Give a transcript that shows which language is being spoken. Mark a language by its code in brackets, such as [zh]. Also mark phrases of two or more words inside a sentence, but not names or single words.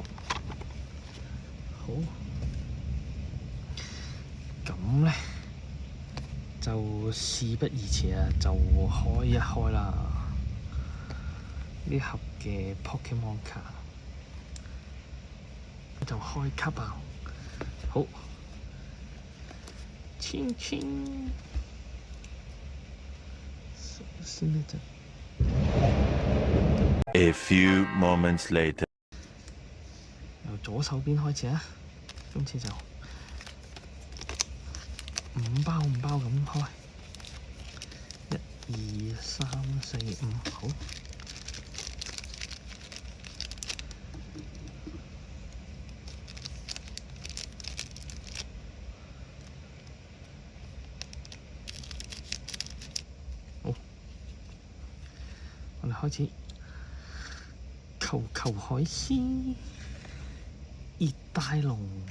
[yue] 好，咁咧就事不宜遲啊，就開一開啦呢盒嘅 Pokemon 卡。就開卡爆，好，先一陣。 [en] A few moments later， [yue] 由左手邊開始啊，今次就5包咁開，1、2、3、4、5，好。我哋開始，球海獅、熱帶龍、